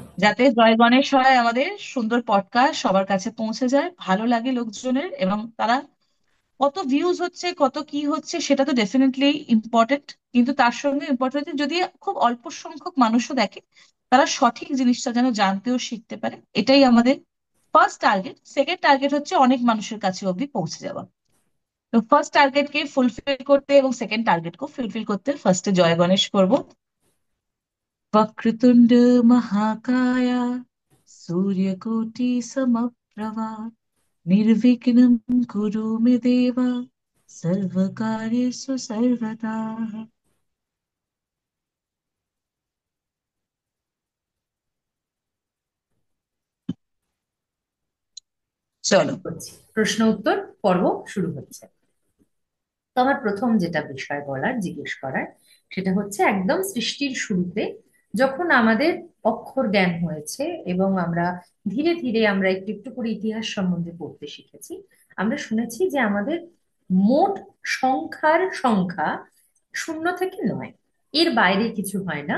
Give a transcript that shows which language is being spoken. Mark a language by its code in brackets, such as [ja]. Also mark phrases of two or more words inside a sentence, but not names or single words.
[bn] যাতে জয় গণেশ হয়, আমাদের সুন্দর পডকাস্ট সবার কাছে পৌঁছে যায়, ভালো লাগে লোকজনের, এবং তারা কত ভিউজ হচ্ছে কত কি হচ্ছে সেটা তো [en] definitely important, [bn] কিন্তু তার সঙ্গে ইম্পর্টেন্ট যদি খুব অল্প সংখ্যক মানুষও দেখে, তারা সঠিক জিনিসটা যেন জানতে ও শিখতে পারে। এটাই আমাদের [en] first target. second target [bn] হচ্ছে অনেক মানুষের কাছে অব্দি পৌঁছে যাওয়া। তো [en] first target fulfil [bn] করতে এবং [en] second target fulfil [bn] করতে ফার্স্টে জয় গণেশ করব। [sa] वक्रतुंड महाकाय सूर्यकोटि समप्रभा निर्विघ्नं कुरु मे देव सर्वकार्येषु सर्वदा। [bn] চলো। শুরু করছি, প্রশ্ন উত্তর পর্ব শুরু হচ্ছে। তো আমার প্রথম যেটা বিষয় বলার, জিজ্ঞেস করার, সেটা হচ্ছে একদম সৃষ্টির শুরুতে যখন আমাদের অক্ষর জ্ঞান হয়েছে এবং আমরা ধীরে ধীরে আমরা একটু একটু করে ইতিহাস সম্বন্ধে পড়তে শিখেছি, আমরা শুনেছি যে আমাদের মোট সংখ্যার সংখ্যা 0 থেকে 9, এর বাইরে কিছু হয় না।